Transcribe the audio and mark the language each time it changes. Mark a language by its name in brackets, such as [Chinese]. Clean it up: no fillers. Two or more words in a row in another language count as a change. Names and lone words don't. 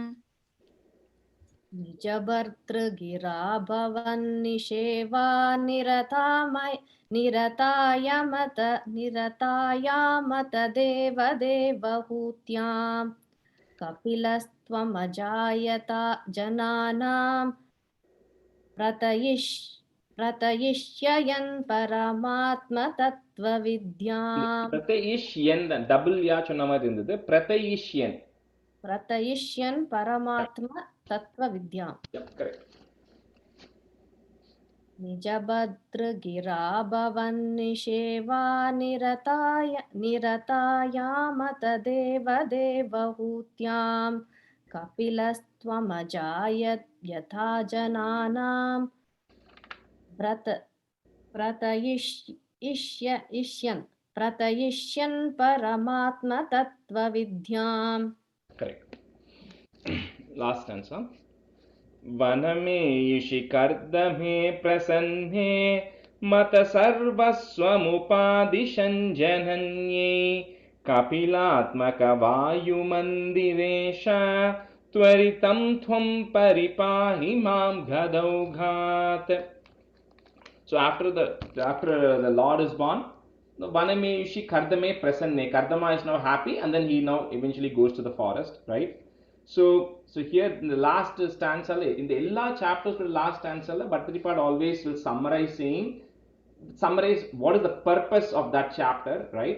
[Sanskrit] निज भर्तृगिरा भवन्निषेवा निरतायामत देवदेवहूत्यां कपिलस्त्वमजायता जनानां प्रतयिष्यन् परमात्मतत्त्वविद्याम् [Tamil] प्रतयिष्यन् double या சொன்ன மாதிரி இருந்தது [Sanskrit] प्रतयिष्यन् परमात्मतत्त्वविद्याम् [English] correct [Sanskrit] निज भद्रगिरा भवन्निषेवा निरतायामत देवदेवहूत्यां कपिलस्त्वमजायत यथा जनानां प्रतयिष्यन् परमात्मतत्त्वविद्याम् [English] correct last stanza [Sanskrit] वनमेयुषि कर्दमे प्रसन्ने मत सर्वस्वमुपादिशन् जनन्ये कपिलात्मक वायुमन्दिरेश त्वरितं त्वं परिपाहि मां गदौघात्. [English] So after the Lord is born, the Vanameyushi Kardame Prasanne, Kardama is now happy, and then he now eventually goes to the forest, right? So here in the last stanza, in the ella chapters for the last stanza, Bhattaripad always will summarize what is the purpose of that chapter, right?